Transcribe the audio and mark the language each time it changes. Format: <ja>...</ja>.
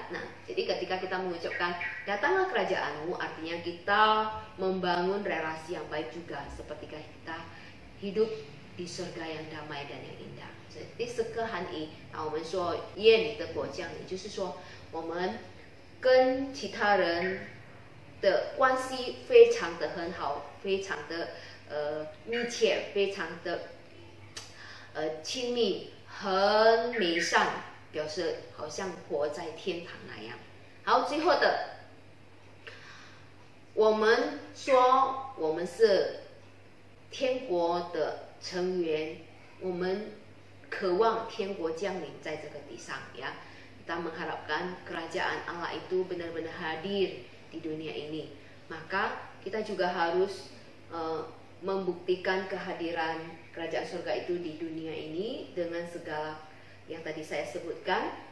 <id>Nah, jadi ketika kita mengucapkan datanglah kerajaanmu, artinya kita membangun relasi yang baik juga, seperti kita hidup di surga yang damai dan yang indah.</id> <zh>第四个含义，我们说愿你的国降临，就是说我们跟其他人的关系非常的很好，非常的密切，非常的亲密，很美善，表示好像活在天堂那样。好，最后的，我们说我们是天国的成员，我们渴望天国降临在这个地上，ya.</zh> <id>Kita mengharapkan kerajaan Allah itu benar-benar hadir di dunia ini. Maka kita juga harus membuktikan kehadiran kerajaan surga itu di dunia ini dengan segala yang tadi saya sebutkan.</id>